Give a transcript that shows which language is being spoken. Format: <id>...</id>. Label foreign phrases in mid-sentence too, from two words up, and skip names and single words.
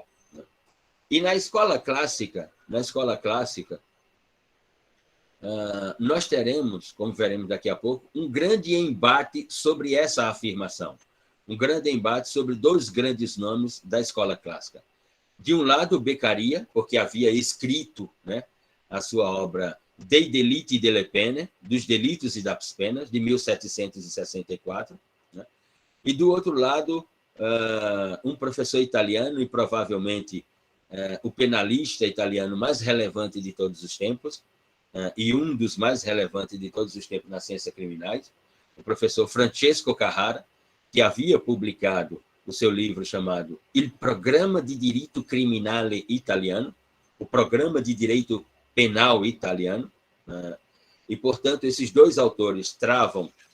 <pt>E na escola clássica, nós teremos, como veremos daqui a pouco, um grande embate sobre essa afirmação. Um grande embate sobre dois grandes nomes da escola clássica. De um lado, Beccaria, porque havia escrito, né, a sua obra Dei delitti e delle pene, dos delitos e das penas, de 1764. Né? E, do outro lado, um professor italiano, e provavelmente o penalista italiano mais relevante de todos os tempos, e um dos mais relevantes de todos os tempos nas ciências criminais, o professor Francesco Carrara, que havia publicado o seu livro chamado Il Programma di Diritto Criminale Italiano, o Programa de Direito Penal Italiano, e, portanto, esses dois autores travam,</pt>